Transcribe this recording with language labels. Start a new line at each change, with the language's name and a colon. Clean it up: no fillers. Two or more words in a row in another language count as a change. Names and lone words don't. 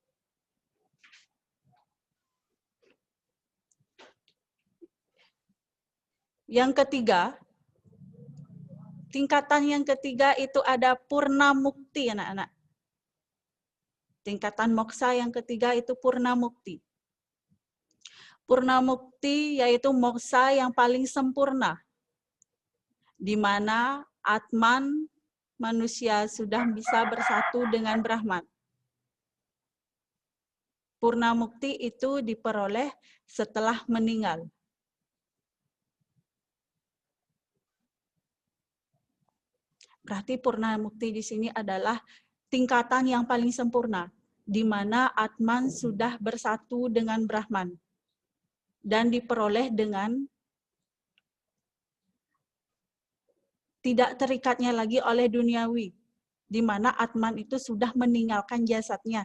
Indonesian: Yang ketiga, tingkatan yang ketiga itu ada purna mukti, anak-anak. Tingkatan moksa yang ketiga itu purna mukti. Purna mukti yaitu moksa yang paling sempurna, di mana Atman manusia sudah bisa bersatu dengan Brahman. Purna mukti itu diperoleh setelah meninggal. Berarti purna mukti di sini adalah tingkatan yang paling sempurna, di mana Atman sudah bersatu dengan Brahman dan diperoleh dengan tidak terikatnya lagi oleh duniawi, di mana Atman itu sudah meninggalkan jasadnya.